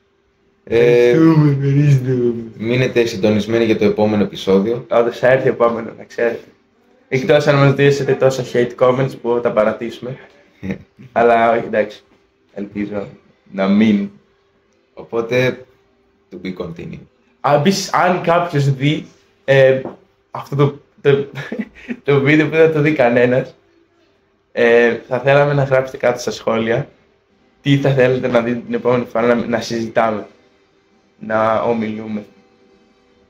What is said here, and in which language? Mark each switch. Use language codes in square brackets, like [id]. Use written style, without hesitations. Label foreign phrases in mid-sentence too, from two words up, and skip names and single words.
[el] Μείνετε συντονισμένοι για το επόμενο επεισόδιο. Όντως θα έρθει επόμενο, να ξέρετε. Εκτός αν μας δείσετε τόσα [en] hate comments [el] που θα παρατήσουμε. Αλλά όχι, εντάξει. Ελπίζω να μην. Οπότε, [en] to be continued. [el] Αν κάποιος δει αυτό το βίντεο που δεν θα το δει κανένας, θα θέλαμε να γράψετε κάτω στα σχόλια τι θα θέλετε να δείτε την επόμενη φορά να συζητάμε, να ομιλούμε.